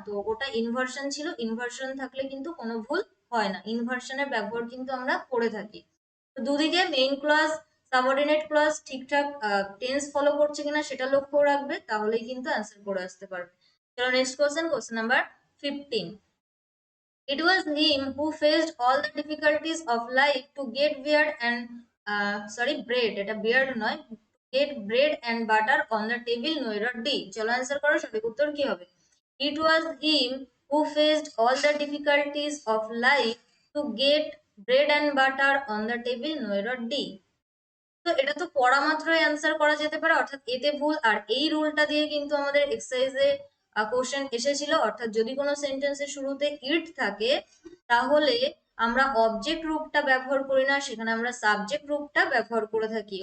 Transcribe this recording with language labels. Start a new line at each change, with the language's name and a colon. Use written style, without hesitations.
Bangla: তো ওটা ইনভার্সন ছিল। ইনভার্সন থাকলে কিন্তু কোনো ভুল হয় না, ইনভার্সনের ব্যবহার কিন্তু আমরা করে থাকি। তো দুদিকে মেইন ক্লজ সাবঅর্ডিনেট ক্লজ ঠিকঠাক টেন্স ফলো করছে কিনা সেটা লক্ষ্য রাখবে, তাহলেই কিন্তু অ্যান্সার করে আসতে পারবে। চলো next question, question number 15।
English: It was him who faced all the difficulties of life to get beard and bread.
Bangla: এটা
English: beard
Bangla: নয়,
English: get bread and butter on the table. No, এটা D.
Bangla: চলো অ্যান্সার করো, সঠিক উত্তর কি হবে?
English: It was him who faced all the difficulties of life to get bread and butter on the table. No,
Bangla: এটা
English: D.
Bangla: তো এটা তো পড়া মাত্রই অ্যান্সার করা যেতে পারে, অর্থাৎ এতে ভুল। আর এই রুলটা দিয়ে কিন্তু আমাদের এক্সারসাইজে কোশ্চেন এসেছিল, অর্থাৎ যদি কোনো সেন্টেন্সের শুরুতে ইট থাকে তাহলে আমরা অবজেক্ট রূপটা ব্যবহার করি না, সেখানে আমরা সাবজেক্ট রূপটা ব্যবহার করে থাকি।